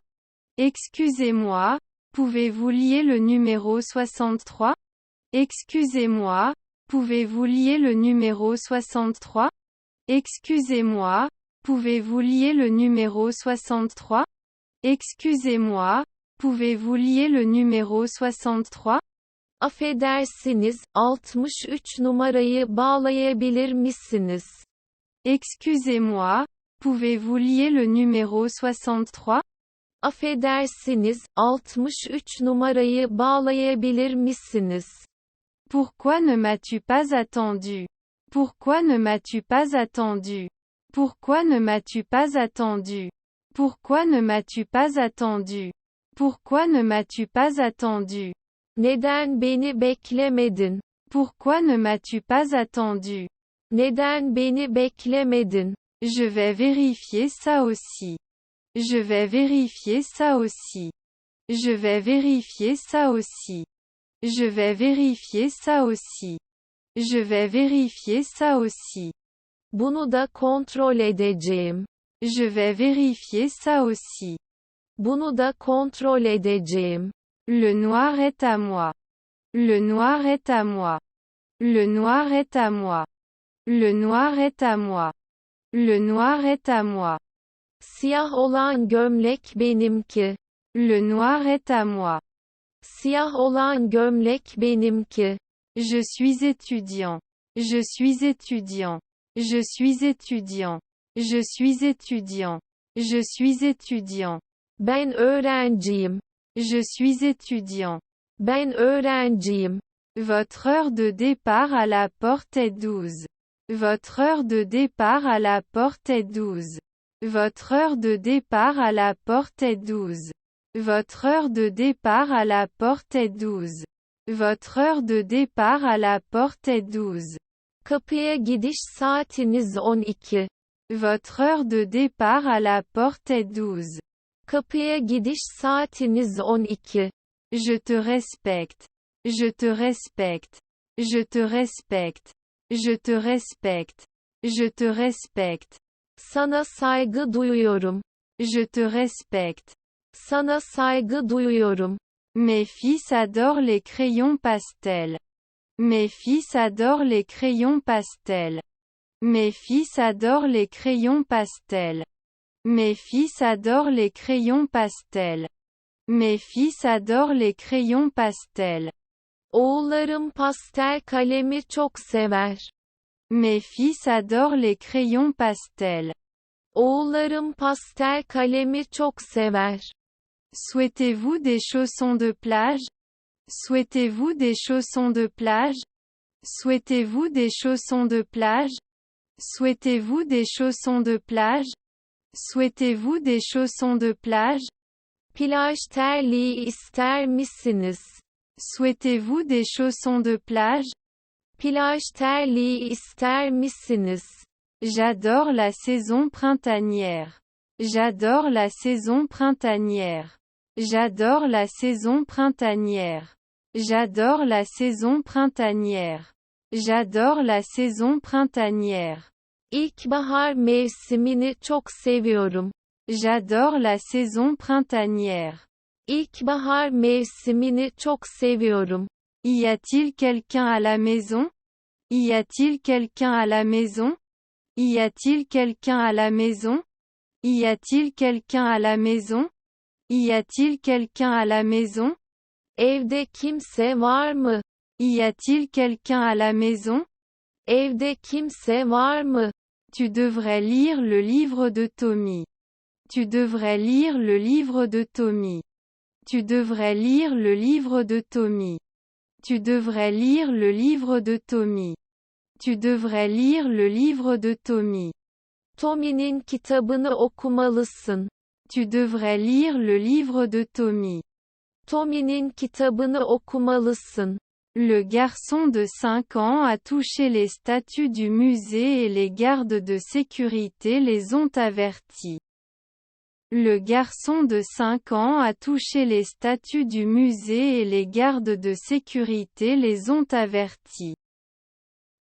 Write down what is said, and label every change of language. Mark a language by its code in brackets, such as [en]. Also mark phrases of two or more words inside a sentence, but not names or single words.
[fr] Excusez-moi, pouvez-vous lier le numéro 63? Excusez-moi, pouvez-vous lier le numéro 63? Excusez-moi, pouvez-vous lier le numéro 63? Excusez-moi, pouvez-vous lier le numéro 63? [tr] Affedersiniz, 63 numarayı bağlayabilir misiniz? [fr] Excusez-moi, pouvez-vous lier le numéro 63? [tr] Affedersiniz, 63 numarayı bağlayabilir misiniz? [fr] Pourquoi ne m'as-tu pas attendu? Pourquoi ne m'as-tu pas attendu? Pourquoi ne m'as-tu pas attendu? Pourquoi ne m'as-tu pas attendu? Pourquoi ne m'as-tu pas attendu? [tr] Neden beni beklemedin? [fr] Pourquoi ne m'as-tu pas attendu? [tr] Neden beni beklemedin? [fr] Je vais vérifier ça aussi. Je vais vérifier ça aussi. Je vais vérifier ça aussi. Je vais vérifier ça aussi. Je vais vérifier ça aussi. [tr] Bunu da kontrol edeceğim. [fr] Je vais vérifier ça aussi. [tr] Bunu da kontrol edeceğim. [fr] Le noir est à moi. Le noir est à moi. Le noir est à moi. Le noir est à moi. Le noir est à moi. [tr] Siyah olan gömlek benimki. [fr] Le noir est à moi. [tr] Siyah olan gömlek benimki. [fr] Je suis étudiant. Je suis étudiant. Je suis étudiant. Je suis étudiant. Je suis étudiant. [tr] Ben öğrenciyim. [fr] Je suis étudiant. [tr] Ben öğrenciyim. [fr] Votre heure de départ à la porte est 12. Votre heure de départ à la porte est 12. Votre heure de départ à la porte est 12. Votre heure de départ à la porte est 12. Votre heure de départ à la porte est 12. [tr] Kapıya gidiş saatiniz 12. [fr] Votre heure de départ à la porte est 12. [tr] Kapıya gidiş saatiniz 12. [fr] Je te respecte. Je te respecte. Je te respecte. Je te respecte. Je te respecte. [tr] Sana saygı duyuyorum. [fr] Je te respecte. [tr] Sana saygı duyuyorum. [fr] Mes fils adorent les crayons pastels. Mes fils adorent les crayons pastels. Mes fils adorent les crayons pastels. Mes fils adorent les crayons pastels. Mes fils adorent les crayons pastels. [tr] Oğullarım pastel kalemi çok sever. [fr] Mes fils adorent les crayons pastels. [tr] Oğullarım pastel kalemi çok sever. [fr] Souhaitez-vous des chaussons de plage? Souhaitez-vous des chaussons de plage? Souhaitez-vous des chaussons de plage? Souhaitez-vous des chaussons de plage? Souhaitez-vous des chaussons de plage? [tr] Plaj terliği ister misiniz? [fr] Souhaitez-vous des chaussons de plage? [tr] Plaj terliği ister misiniz? [fr] J'adore la saison printanière. J'adore la saison printanière. J'adore la saison printanière. J'adore la saison printanière. J'adore la saison printanière. [tr] İlkbahar mevsimini çok seviyorum. [fr] J'adore la saison printanière. [tr] İlkbahar mevsimini çok seviyorum. [fr] Y a-t-il quelqu'un à la maison? Y a-t-il quelqu'un à la maison? Y a-t-il quelqu'un à la maison? Y a-t-il quelqu'un à la maison? Y a-t-il quelqu'un à la maison? [tr] Evde kimse var mı? [fr] Y a-t-il quelqu'un à la maison? [tr] Evde kimse var mı? [fr] Tu devrais lire le livre de Tommy. Tu devrais lire le livre de Tommy. Tu devrais lire le livre de Tommy. Tu devrais lire le livre de Tommy. Tu devrais lire le livre de Tommy. [tr] Tommy'nin kitabını okumalısın. [fr] Tu devrais lire le livre de Tommy. [tr] Tommy'nin kitabını okumalısın. [fr] Le garçon de 5 ans a touché les statues du musée et les gardes de sécurité les ont avertis. Le garçon de 5 ans a touché les statues du musée et les gardes de sécurité les ont avertis.